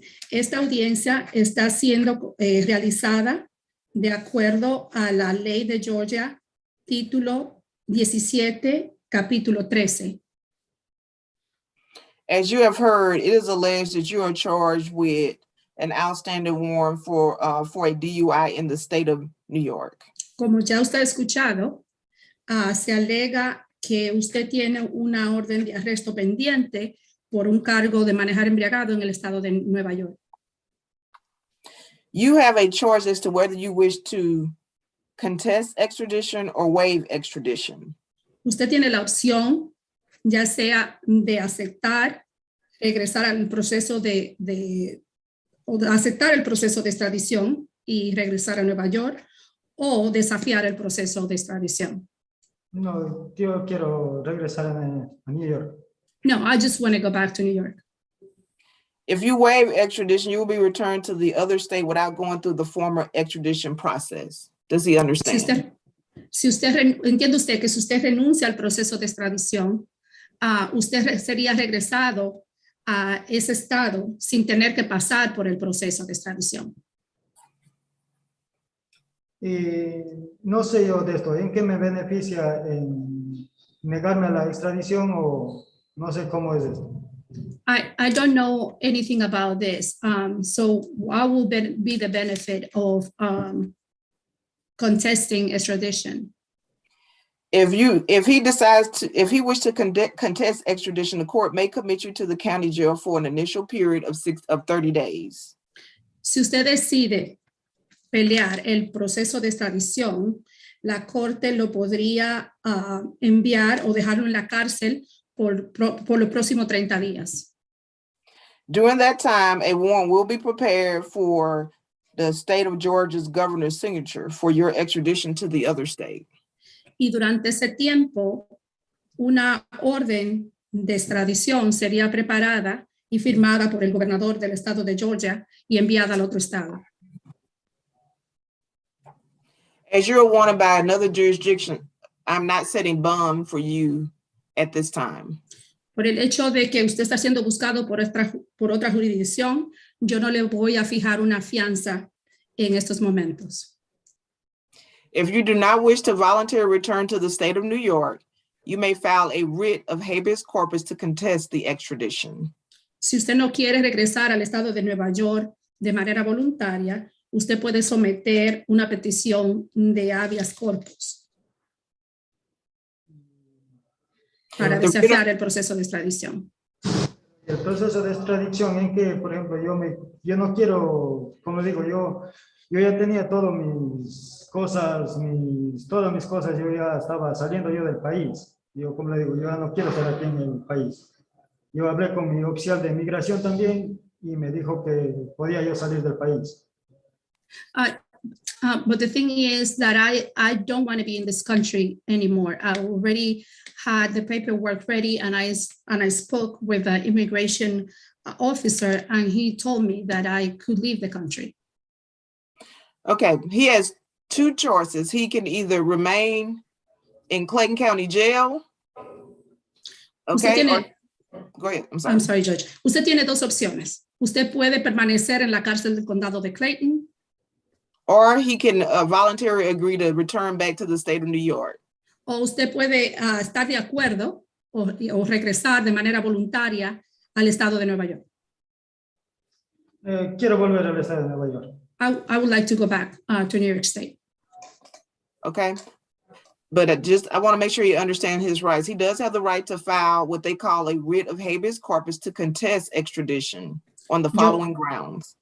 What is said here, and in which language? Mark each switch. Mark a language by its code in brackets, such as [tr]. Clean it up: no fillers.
[es] Esta audiencia está siendo realizada de acuerdo a la ley de Georgia, título 17, capítulo 13. [en] As you have heard, it is alleged that you are charged with an outstanding warrant for a DUI in the state of New York. [es] Como ya usted ha escuchado, se alega que usted tiene una orden de arresto pendiente por un cargo de manejar embriagado en el estado de Nueva York. [en] You have a choice as to whether you wish to contest extradition or waive extradition. [es] Usted tiene la opción, ya sea de aceptar, regresar al proceso o de aceptar el proceso de extradición y regresar a Nueva York, o desafiar el proceso de extradición. No, yo quiero regresar a New York. [en] No, I just want to go back to New York. If you waive extradition, you will be returned to the other state without going through the former extradition process. Does he understand? [es] Entiende usted que si usted renuncia al proceso de extradición, usted sería regresado a ese estado sin tener que pasar por el proceso de extradición. Y no sé yo de esto, ¿en qué me beneficia en negarme a la extradición o no sé cómo es esto? [en] I don't know anything about this. So what will be the benefit of contesting extradition? If he wishes to contest extradition, the court may commit you to the county jail for an initial period of 30 days. [es] Si usted decide pelear el proceso de extradición, la corte lo podría enviar o dejarlo en la cárcel por los próximos 30 días. [en] During that time, a warrant will be prepared for the state of Georgia's governor's signature for your extradition to the other state. [es] Y durante ese tiempo, una orden de extradición sería preparada y firmada por el gobernador del estado de Georgia y enviada al otro estado. [en] As you're wanted by another jurisdiction, I'm not setting bond for you at this time. [es] Por el hecho de que usted está siendo buscado por otra jurisdicción, yo no le voy a fijar una fianza en estos momentos. [en] If you do not wish to voluntarily return to the state of New York, you may file a writ of habeas corpus to contest the extradition. [es] Si usted no quiere regresar al estado de Nueva York de manera voluntaria, usted puede someter una petición de habeas corpus para desafiar el proceso de extradición. El proceso de extradición en que, por ejemplo, yo no quiero, como digo, yo ya tenía todas mis cosas, yo ya estaba saliendo yo del país. Yo, como le digo, yo ya no quiero estar aquí en el país. Yo hablé con mi oficial de migración también y me dijo que podía yo salir del país. [en] But the thing is that I don't want to be in this country anymore. I already had the paperwork ready, and I spoke with the immigration officer, and he told me that I could leave the country. Okay, he has two choices. He can either remain in Clayton County Jail. Okay, go ahead. I'm sorry, Judge. [es] Usted tiene dos opciones. Usted puede permanecer en la cárcel del condado de Clayton. [en] Or he can voluntarily agree to return back to the state of New York. [es] O usted puede estar de acuerdo o regresar de manera voluntaria al estado de Nueva York. Quiero volver al estado de Nueva York. [en] I would like to go back to New York State. Okay. But I want to make sure you understand his rights. He does have the right to file what they call a writ of habeas corpus to contest extradition on the following grounds.